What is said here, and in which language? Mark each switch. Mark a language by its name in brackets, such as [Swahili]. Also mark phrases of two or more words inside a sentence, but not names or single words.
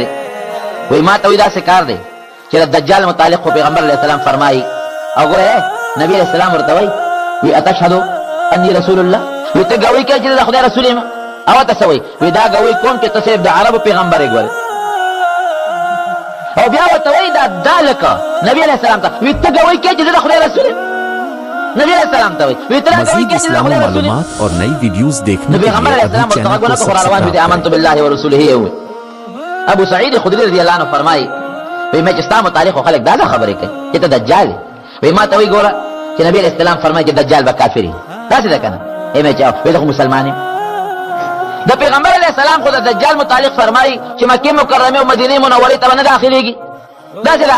[Pashto] وی ما ته وی داسې کار دی چې د دجال متعلق خو پیغمبر [Arabic] علیه السلام [Pashto] فرمایي او ګوره نبی [Arabic] علیه السلام [Pashto] ورته وی وی [Arabic] اتشهدو انی رسول الله، [Pashto] وی ته ګوی کوې چې د خدای رسول یم؟ او ته څه وی؟ وی دا ګوی کوم چې ته صرف د عربو پیغمبر یې ګورې. او بیا ورته وی دا لکه نبی [Arabic] علیه السلام [Pashto] ته وی ته ګوی کوې چې زه د خدای رسول یم؟ نبی [Arabic] علیہ السلام [Pashto] ته وی ته [Urdu] مزید اسلامی معلومات اور نئی ویڈیوز دیکھنے کے [Pashto] پیغمبر [Arabic] علیہ السلام [Pashto] ورته غوونه کو روان دي [Arabic] آمنت بالله ورسوله. [Pashto] ابو سعید خدری [Arabic] رضی الله عنه [Pashto] فرمایي وی مې چې ستا متعلق خلک دا خبرې کوي چې ته دجال وی ما ته وی ګوره چې نبی [Arabic] علیہ السلام [Pashto] فرمایي چې دجال به کافر وي، داسې ده کنه؟ مې چې وی ته مسلمان یم. د پیغمبر [Arabic] علیہ السلام [Pashto] خو د دجال متعلق فرمایي چې مکه مکرمه او مدینه منوره ته نه داخليږي، داسې ده؟